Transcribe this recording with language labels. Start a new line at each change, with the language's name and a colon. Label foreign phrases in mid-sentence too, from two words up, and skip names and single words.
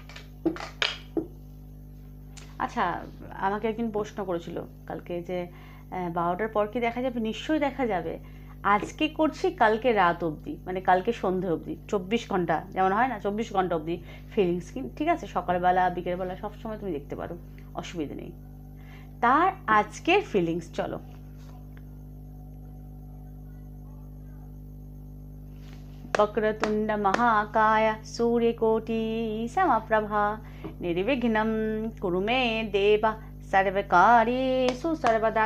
Bangla: আচ্ছা, আমাকে একদিন প্রশ্ন করেছিল কালকে যে 12টার পর কি দেখা যাবে। নিশ্চয়ই দেখা যাবে। আজকে করছি কালকে রাত অবধি, মানে কালকে সন্ধে অবধি, 24 ঘন্টা যেমন হয় না, 24 ঘন্টা অবধি ফিলিংস। ঠিক আছে, সকালবেলা বিকেলবেলা সবসময় তুমি দেখতে পারো, অসুবিধা নেই। তার আজকের ফিলিংস চলো।
Sanskrit: वक्रतुंड महाकाय सूर्यकोटि समप्रभा निर्विघ्नं कुरु मे देव सर्वकार्येषु सर्वदा।